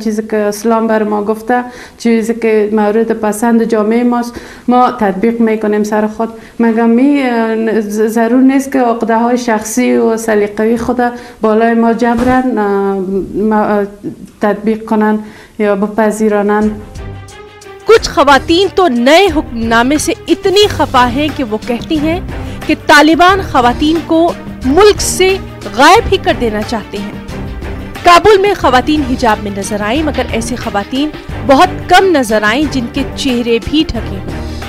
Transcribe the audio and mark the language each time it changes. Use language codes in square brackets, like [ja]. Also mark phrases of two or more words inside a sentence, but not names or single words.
[fa] چیزی که اسلام بر ما گفته، چیزی که مورد پسند جامعه ماست، ما تطبیق میکنیم سر خود. مگر ضرور نیست که عقده های شخصی و سلیقه‌ای خود بالای ما جبران تطبیق کنن یا بپذیرانن. [ur] کچھ خواتین تو نئے حکم نامے سے اتنی خفا ہیں کہ وہ کہتی ہیں کہ طالبان خواتین کو ملک سے غائب ہی کر دینا چاہتے ہیں. کابل میں خواتین حجاب میں نظر آئی، مگر ایسی خواتین بہت کم نظر آئی جن کے چہرے بھی ڈھکے ہوئے.